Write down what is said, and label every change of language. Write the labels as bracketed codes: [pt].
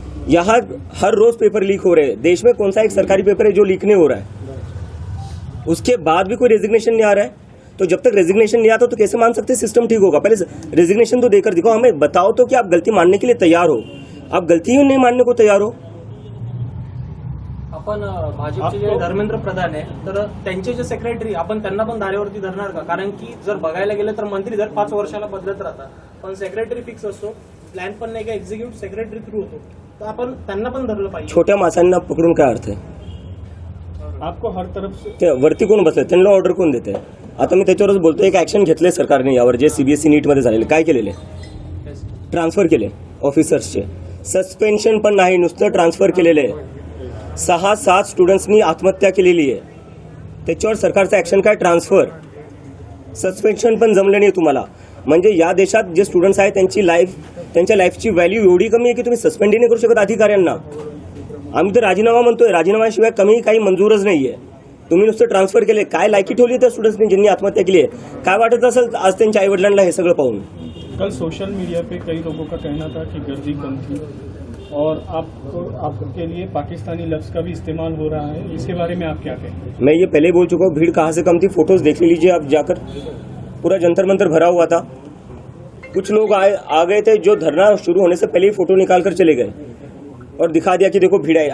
[hi] यहाँ हर रोज paper leak हो रहे हैं। देश में कौन सा एक सरकारी पेपर है जो लीक नहीं हो रहा है? उसके बाद भी कोई रेजिग्नेशन नहीं आ रहा है। तो जब तक रेजिग्नेशन नहीं आता तो कैसे मान सकते सिस्टम ठीक होगा? पहले रेजिग्नेशन तो देकर दिखाओ, हमें बताओ तो कि आप गलती मानने के लिए तैयार हो। आप गलती ही नहीं मानने को तयार हो। [mr] आपण भाजपचे जे धर्मेंद्र प्रधान आहे, तर त्यांचे जे सेक्रेटरी, आपण त्यांना पण धारेवरती धरणार का? कारण की जर बघायला गेलं तर मंत्री दर 5 वर्षाला बदलत राहतात, पण सेक्रेटरी फिक्स असतो, प्लॅन पण नाही का एक्झिक्युटिव्ह सेक्रेटरी थ्रू होतो, तर आपण त्यांना पण धरलं पाहिजे। छोट्या माणसांना पकडून काय अर्थ आहे? [hi] आपको हर तरफ से [mr] ते वरती कोण बसले, त्यांना ऑर्डर कोण देते? आता मी त्याच्यावरच बोलतो, एक ऍक्शन घेतले सरकारने यावर, जे सीबीएसई नीटमध्ये झालेले, काय केलेले? ट्रान्सफर केले ऑफिसर्सचे, सस्पेन्शन पण नाही, नुसतं ट्रान्सफर केलेले। 6-7 स्टुडंट्सनी आत्महत्या केलेली आहे, त्याच्यावर सरकारचं ऍक्शन काय? ट्रान्सफर, सस्पेन्शन पण जमलं नाही तुम्हाला। म्हणजे या देशात जे स्टुडंट्स आहेत त्यांच्या लाईफची व्हॅल्यू एवढी कमी आहे की तुम्ही सस्पेंड नाही करू शकत अधिकाऱ्यांना। आम्ही तर राजीनामा म्हणतोय, राजीनाम्याशिवाय कमी काही मंजूरच नाहीये। तुम्ही नुसतं ट्रान्सफर केले, काय लायकी ठेवली त्या स्टुडंट्सनी ज्यांनी आत्महत्या केली आहे? काय वाटत असेल आज त्यांच्या आईवडिलांना हे सगळं पाहून? [hi] कल सोशल मीडिया पे कई लोगों का कहना था कि गर्दी कम थी और आपके लिए पाकिस्तानी लफ्ज का भी इस्तेमाल हो रहा है, इसके बारे में आप क्या कहें? मैं ये पहले बोल चुका हूँ, भीड़ कहाँ से कम थी, फोटोज देख लीजिए आप जाकर। पूरा जंतर मंतर भरा हुआ था। कुछ लोग आ गए थे जो धरना शुरू होने से पहले ही फोटो निकाल कर चले गए और दिखा दिया कि देखो भीड़ है।